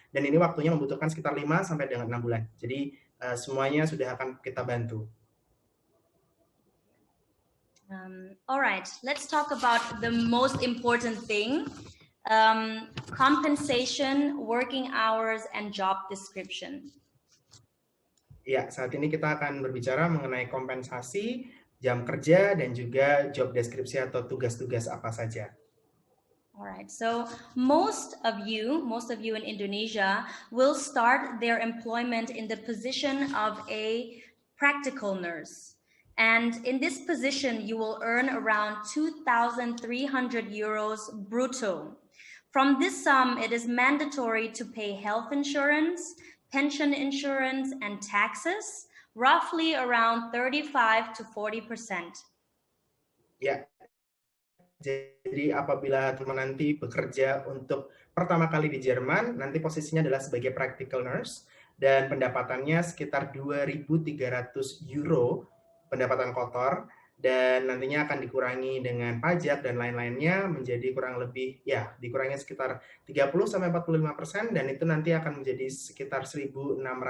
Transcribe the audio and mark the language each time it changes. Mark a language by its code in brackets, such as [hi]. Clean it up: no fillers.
[id] Dan ini waktunya membutuhkan sekitar 5 sampai dengan 6 bulan. Jadi semuanya sudah akan kita bantu. [en] All right, let's talk about the most important thing, compensation, working hours, and job description. [id] Ya, saat ini kita akan berbicara mengenai kompensasi, jam kerja, dan juga job deskripsi atau tugas-tugas apa saja. [en] Alright, so most of you in Indonesia will start their employment in the position of a practical nurse. And in this position, you will earn around 2,300 euros brutto. From this sum, it is mandatory to pay health insurance, pension insurance, and taxes, roughly around 35 to 40%. [id] Ya, jadi apabila teman nanti bekerja untuk pertama kali di Jerman, nanti posisinya adalah sebagai practical nurse, dan pendapatannya sekitar 2.300 euro pendapatan kotor, dan nantinya akan dikurangi dengan pajak dan lain-lainnya menjadi kurang lebih, ya, dikurangi sekitar 30-45%, dan itu nanti akan menjadi sekitar 1.600